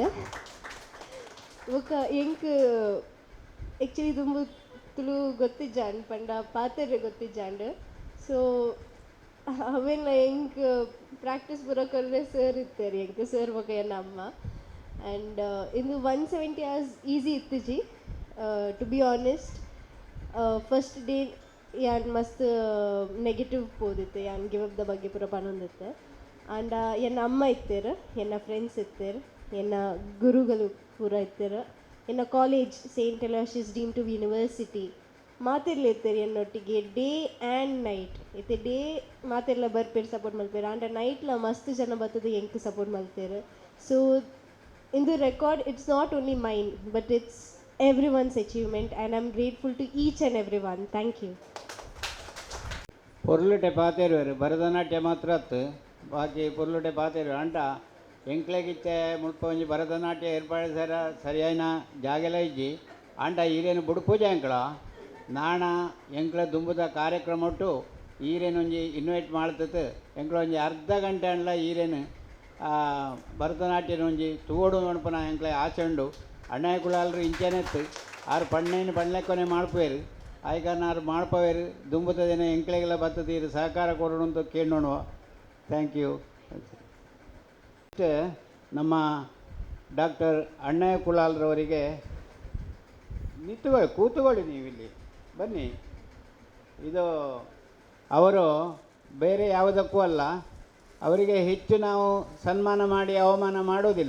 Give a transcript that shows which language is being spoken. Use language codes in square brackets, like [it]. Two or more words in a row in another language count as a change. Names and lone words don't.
[tcy] ಒಕ್ಕ ಎಂಕ್ ಆ್ಯಕ್ಚುಲಿ ತುಂಬ ತುಳು ಗೊತ್ತಿಜ್ಜಾಂಡ್ ಪಂಡ ಪಾತೆರೆ ಗೊತ್ತಿಜ್ಜಾಂಡ್. ಸೊ ಅವೆಲ್ಲ ಎಂಕ್ ಪ್ರಾಕ್ಟೀಸ್ ಬರೋಕಲ್ಲೆ ಸರ್ ಇತ್ತೇರಿ ಎಂಕ್ ಸರ್ ಬಗ್ಗೆ ಎನ್ನ ಅಮ್ಮ. ಆ್ಯಂಡ್ ಇಂದು 170 hours ಈಸಿ ಇತ್ತಿಜಿ [en] to be honest. [tcy] ಫಸ್ಟ್ ಡೇ ಯಾನ್ ಮಸ್ತ್ ನೆಗೆಟಿವ್ ಪೋದಿತ್ತೆ, ಯಾನ್ [en] give up [tcy] ದ ಬಗ್ಗೆ ಪೂರ ಪನೊಂದಿತ್ತೆ. ಆ್ಯಂಡ್ ಎನ್ನ ಅಮ್ಮ ಇತ್ತೇರು, ಎನ್ನ ಫ್ರೆಂಡ್ಸ್ ಇತ್ತೇರು, ಎನ್ನ ಗುರುಗಳು ಪೂರ ಇತ್ತೇರು, ಎನ್ನ ಕಾಲೇಜ್ ಸೇಂಟ್ ಎಲೋಸಿಯಸ್ ಡೀಮ್ ಟು ಯೂನಿವರ್ಸಿಟಿ ಮಾತಿರ್ಲಿರ್ತಾರೆ ಎನ್ನೊಟ್ಟಿಗೆ [en] day and night. [tcy] ಇತ್ತೆ ಡೇ ಮಾತೆಲ್ಲ ಬರ್ಪೇರು ಸಪೋರ್ಟ್ ಮಲ್ಪೇರು, ಆ್ಯಂಡ್ ನೈಟ್ಲ ಮಸ್ತ್ ಜನ ಬರ್ತದೆ ಎಂಕ್ ಸಪೋರ್ಟ್ ಮಲ್ತೇರು. [en] so in the record it's not only mine but it's everyone's achievement and I'm grateful to each and everyone. Thank you. [tcy] ಪೊರ್ಲುಟೆ ಪಾತೆರುವೆರು ಭರತನಾಟ್ಯ ಮಾತ್ರ ಅತ್ತು ಬಾಕಿ ಪೊರ್ಲುಟೆ ಪಾತೆರು ಅಂಟ ಎಂಕ್ಲೆಗಿತ್ತೆ ಮುಲ್ಪ ಒಂಜಿ ಭರತನಾಟ್ಯ ಏರ್ಪಾಡು ಸರಿಯಾಯಿನ ಜಾಗೆಲ ಇಜ್ಜಿ ಅಂಟ ಈರೇನು ಬುಡು ಪೂಜೆ ಎಂಕ್ಲ ನಾಣ ಎಂಕ್ಲ ದುಂಬುದ ಕಾರ್ಯಕ್ರಮ ಒಟ್ಟು ಈರೇನು ಒಂಜಿ ಇನ್ವೈಟ್ ಮಾಡ್ತತ್ತು ಎಂಕ್ಲ ಒಂಜಿ ಅರ್ಧ ಗಂಟೆ ಅಂಡ್ಲ ಈರೇನು ಭರತನಾಟ್ಯನ ಒಂಜಿ ತೂವಡು ನೋಡ್ಪನ ಎಂಕ್ಲೆ ಆಚೆ ಉಂಡು ಅಣ್ಣಾಯ ಕುಳಾಲ್ರು ಇಂಚೆನೆತ್ತು ಆರು ಪಣ್ಣೇನು ಪಣ್ಲೆಕ್ಕೊನೆ ಮಾಡ್ಪೇರು ಆಯ್ಕಾರಣ ಆರು ಮಾಡ್ಪವೇರು ದುಂಬುತ್ತ ದಿನ ಎಂಕ್ಲೆಗೆಲ್ಲ ಬತ್ತತೀರು [kn] ಸಹಕಾರ ಕೊಡೋಣ ಅಂತ ಕೇಳೋಣ. [en] thank you. [kn] ಅಷ್ಟೇ ನಮ್ಮ ಡಾಕ್ಟರ್ ಅಣ್ಣಯ್ಯ ಕುಲಾಲ್ರವರಿಗೆ ಕೂತುಕೊಳ್ಳಿ ನೀವಿಲ್ಲಿ ಬನ್ನಿ. ಇದು ಅವರು ಬೇರೆ ಯಾವುದಕ್ಕೂ ಅಲ್ಲ, ಅವರಿಗೆ ಹೆಚ್ಚು ನಾವು ಸನ್ಮಾನ ಮಾಡಿ ಅವಮಾನ ಮಾಡೋದಿಲ್ಲ.